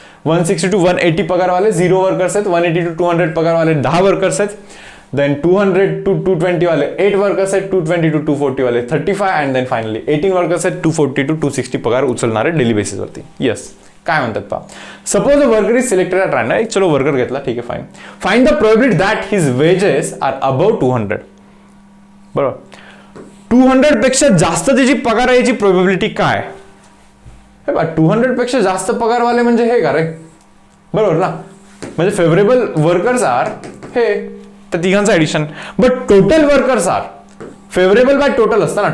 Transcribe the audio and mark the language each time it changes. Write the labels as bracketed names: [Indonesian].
[Marathi] 160 to 180 पगारवाले 0 workers आहेत. 180 to 200 पगारवाले 10 workers आहेत. Then 200 to 220 वाले 8 वर्कर्स आहेत. 220 to 240 वाले 35 अँड देन फायनली 18 वर्कर्स आहेत. 240 to 260 पगार उचलणारे डेली बेसिसवरती. येस, काय म्हणतात पहा. [English] Suppose a worker is selected at random. [Marathi] चलो वर्कर घेतला, ठीक आहे [English] Fine. Find the probability that his wages are above 200. [Marathi] बरोबर, 200 पेक्षा जास्त त्याची पगार याची प्रोबेबिलिटी काय. 200 पेक्षा जास्त पगारवाले म्हणजे हे का रे, बरोबर ना. म्हणजे फेवरेबल वर्कर्स आर हे तर तिघांचं addition. [English] but total workers are favourable by total [Marathi] असतं ना.